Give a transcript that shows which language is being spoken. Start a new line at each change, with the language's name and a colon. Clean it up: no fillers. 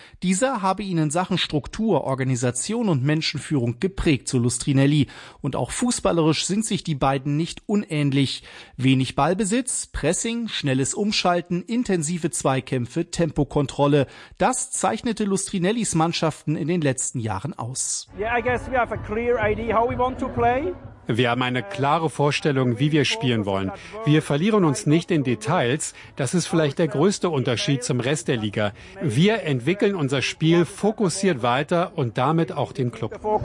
German: Dieser habe ihn in Sachen Struktur, Organisation und Menschenführung geprägt, so Lustrinelli. Und auch fußballerisch sind sich die beiden nicht unähnlich. Wenig Ballbesitz, Pressing, schnelles Umschalten, intensive Zweikämpfe, Tempokontrolle. Das zeichnete Lustrinellis Mannschaften in den letzten Jahren aus.
English: Yeah, I guess we have a clear idea how we want to play.
German: Wir haben eine klare Vorstellung, wie wir spielen wollen. Wir verlieren uns nicht in Details. Das ist vielleicht der größte Unterschied zum Rest der Liga. Wir entwickeln unser Spiel fokussiert weiter und damit auch den Club.